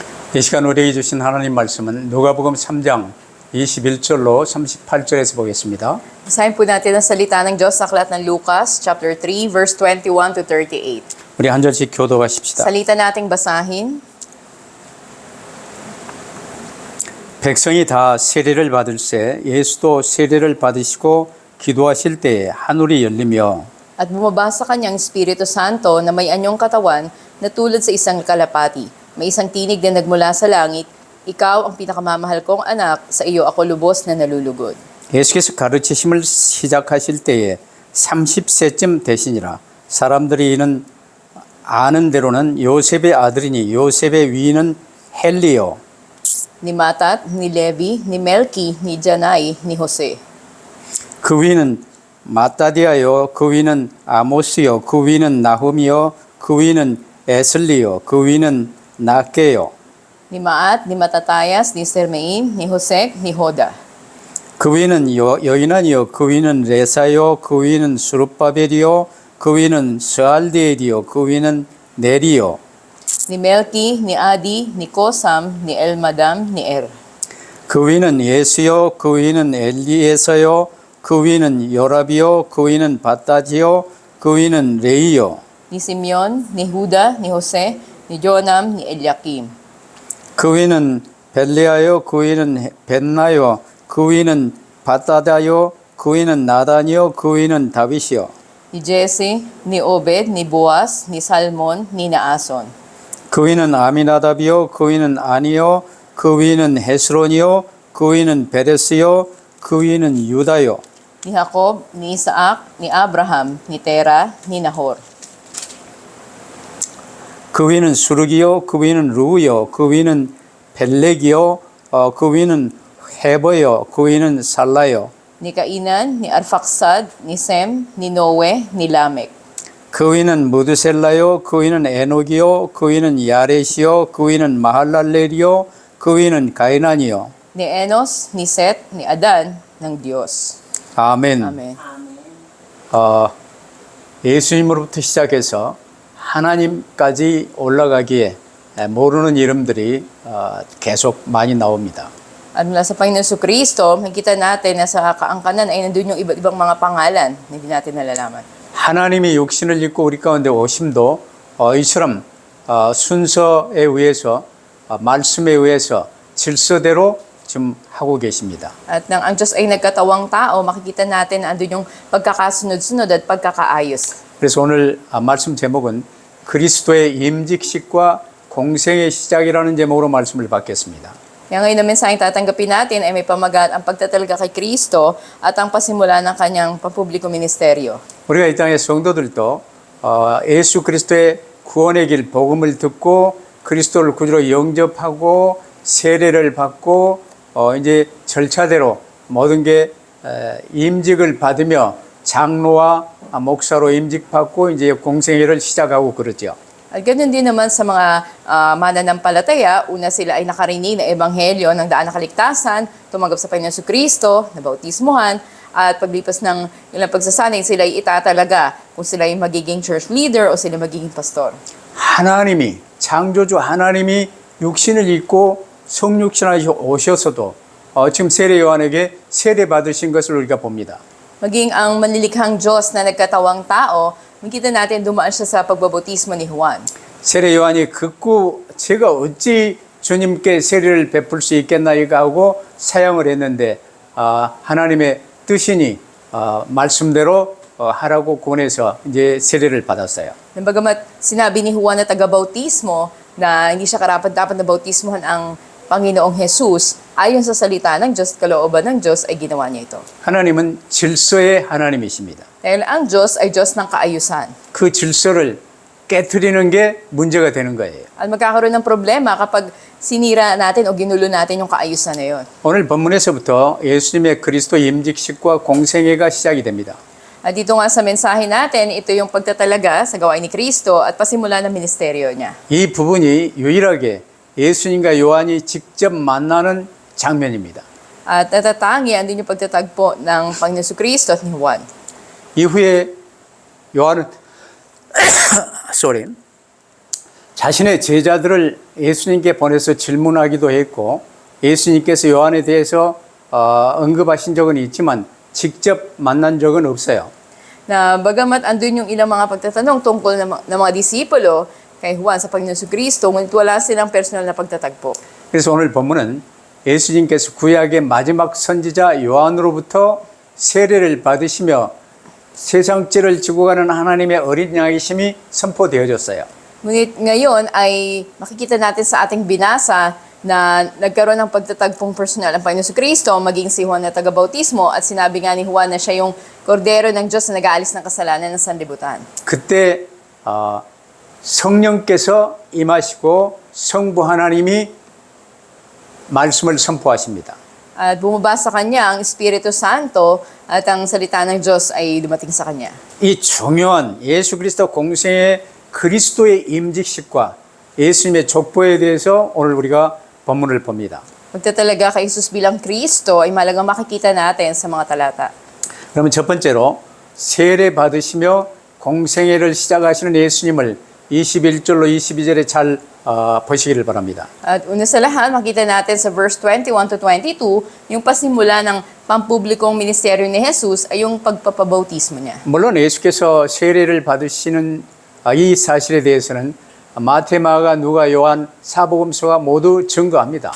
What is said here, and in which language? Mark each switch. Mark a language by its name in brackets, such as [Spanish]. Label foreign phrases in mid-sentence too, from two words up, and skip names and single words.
[Korean] 이 시간 우리에게 주신 하나님 말씀은 누가복음 3장 21절로 38절에서 보겠습니다. [Filipino] Basahin po natin ang salita ng Diyos sa aklat ng Lucas, [English] chapter 3, verse 21 to 38. [Korean] 우리 한 절씩 교도하십시다. [Filipino] Salita nating basahin. [Korean] 백성이 다 세례를 받을새 예수도 세례를 받으시고 기도하실 때에 하늘이 열리며 [Filipino] At bumaba sa kanyang Espiritu Santo na may anyong katawan na tulad sa isang kalapati. May isang tinig na nagmula sa langit, ikaw ang pinakamamahal kong anak, sa iyo ako lubos na nalulugod. [Korean] 예수께서 가르치심을 시작하실 때에 30세쯤 되시니라. 사람들이 이는 아는 대로는 요셉의 아들이니 요셉의 위인은 헬리요 [Filipino] Ni Matat, ni Levi, ni Melki, ni Janai, ni Jose. [Korean] 그 위는 마따디아요 그 위는 아모스요 그 위는 나훔이요 그 위는 에슬리요 그 위는 나케요 [Filipino] Ni Maat, ni Matatayas, ni Sermein, ni Josec, ni Hoda. [Korean] 그 위는 여인아니요 그 위는 레사요 그 위는 수룹바벨이요 그 위는 스알디엘이요 그 위는 네리요 [Filipino] Ni Melki, ni Adi, ni Kosam, ni Elmadam, ni Er. [Korean] 그 위는 예수요 그 위는 엘리에서요 그 위는 요랍이요 그 위는 바따지요 그 위는 레이요 [Filipino] Ni Simeon, ni Huda, ni Jose, ni Jonam, ni Eliakim. [Korean] 그 위는 벨레아요 그 위는 벤나요 그 위는 바따다요 그 위는 나단이요 그 위는 다윗이요 [Filipino] Ni Jesse, ni Obed, ni Boaz, ni Salmon, ni Naason. [Korean] 그 위는 아미나답이요 그 위는 아니요 그 위는 헤스론이요 그 위는 베레스요 그 위는 유다요 [Filipino] Ni Jacob, ni Isaac, ni Abraham, ni Tera, ni Nahor. [Korean] 그 위는 수르기요 그 위는 루요 그 위는 벨렉이요 그 위는 헤버요 그 위는 살라요 [Filipino] Ni Kainan, ni Arfaksad, ni Sem, ni Noe, ni Lamek. [Korean] 그 위는 무드셀라요 그 위는 에녹이요 그 위는 야렛이요 그 위는 마할랄렐이요 그 위는 가이난이요 [Filipino] Ni Enos, ni Set, ni Adan, ng Diyos. [Korean] 아멘. [Filipino] Amen. [Korean] 예수님으로부터 시작해서 하나님까지 올라가기에 모르는 이름들이 계속 많이 나옵니다. [Filipino] At mula sa Panginoon Kristo, makikita natin na sa kaangkanan ay nandun yung iba't ibang mga pangalan na hindi natin nalalaman. [Korean] 하나님이 육신을 입고 우리 가운데 오심도 이처럼 순서에 의해서 말씀에 의해서 질서대로 지금 하고 계십니다. [Filipino] At nang ang Diyos ay nagkatawang tao, makikita natin na andun yung pagkakasunod-sunod at pagkakaayos. [Korean] 그래서 오늘 말씀 제목은 그리스도의 임직식과 공생의 시작이라는 제목으로 말씀을 받겠습니다. [Filipino] Kaya ngayon na mensaheng tatanggapin natin ay may pamagat ang pagtatalaga kay Kristo at ang pasimula ng kanyang pampubliko ministeryo. [Korean] 우리가 이 땅의 성도들도 예수 그리스도의 구원의 길 복음을 듣고 그리스도를 구주로 영접하고 세례를 받고 이제 절차대로 모든 게 임직을 받으며 장로와 목사로 임직받고 이제 공생애를 시작하고 그러죠. [Filipino] At ganoon din naman sa mga mananampalataya, una sila ay nakarinig na ebanghelyo ng daan na kaligtasan, tumanggap sa Panginoon Kristo, nabautismuhan, at paglipas ng ilang pagsasanay, sila ay itatalaga kung sila ay magiging [English] church leader [Filipino] o sila magiging pastor. [Korean] 하나님이 창조주 하나님이 육신을 입고 성육신하셔 오셔서도 지금 세례 요한에게 세례 받으신 것을 우리가 봅니다. [Filipino] Maging ang manlilikhang Diyos na nagkatawang tao, makita natin dumaan siya sa pagbabautismo ni Juan. [Korean] 세례 요한이 극구 제가 어찌 주님께 세례를 베풀 수 있겠나 이거 하고 사양을 했는데 하나님의 뜻이니 말씀대로 하라고 권해서 이제 세례를 받았어요. [Filipino] Bagamat sinabi ni Juan na taga-bautismo na hindi siya karapat-dapat na bautismohan ang Panginoong Jesus, ayon sa salita ng Diyos, kalooban ng Diyos, ay ginawa niya ito. [Korean] 하나님은 질서의 하나님이십니다. [Filipino] Dahil ang Diyos ay Diyos ng kaayusan. [Korean] 그 질서를 깨트리는 게 문제가 되는 거예요. [Filipino] At magkakaroon ng problema kapag sinira natin o ginulo natin yung kaayusan na yun. [Korean] 오늘 본문에서부터 예수님의 그리스도 임직식과 공생애가 시작이 됩니다. [Filipino] At dito nga sa mensahe natin, ito yung pagtatalaga sa gawain ni Kristo at pasimula ng ministeryo niya. [Korean] 이 부분이 유일하게 예수님과 요한이 직접 만나는 장면입니다. [Filipino] At natatangi, andun yung pagtatagpo ng Panginoon Kristo at ni Juan. [Korean] 이후에 요한은 자신의 제자들을 예수님께 보내서 질문하기도 했고 예수님께서 요한에 대해서 언급하신 적은 있지만 직접 만난 적은 없어요. [Filipino] Na bagamat andun yung ilang mga pagtatanong tungkol ng mga disipulo kay Juan sa Panginoon Kristo, ngunit wala silang personal na pagtatagpo. [Korean] 그래서 오늘 본문은 예수님께서 구약의 마지막 선지자 요한으로부터 세례를 받으시며 세상 죄를 지고 가는 하나님의 어린 양이심이 선포되어졌어요. [Filipino] Ngunit ngayon ay makikita natin sa ating binasa na nagkaroon ng pagtatagpong personal ang Panginoon Kristo, maging si Juan na taga-bautismo, at sinabi nga ni Juan na siya yung kordero ng Diyos na nag-aalis ng kasalanan ng sanlibutan. [Korean] 그때 성령께서 임하시고 성부 하나님이 말씀을 선포하십니다. [Filipino] At bumaba sa kanya ang Espiritu Santo at ang salita ng Diyos ay dumating sa kanya. [Korean] 이 중요한 예수 그리스도 공생의 그리스도의 임직식과 예수님의 족보에 대해서 오늘 우리가 본문을 봅니다. [Filipino] Magtatalaga kay Jesus bilang Kristo ay malagang makikita natin sa mga talata. [Korean] 그러면 첫 번째로 세례 받으시며 공생애를 시작하시는 예수님을 21절로 22절에 잘 보시기를 바랍니다. [Filipino] At una sa lahat, makita natin sa [English] verse 21 to 22, [Filipino] yung pasimula ng pampublikong ministeryo ni Jesus ay yung pagpapabautismo niya. [Korean] 물론 예수께서 세례를 받으시는 이 사실에 대해서는 마태, 마가, 누가, 요한, 사복음서가 모두 증거합니다.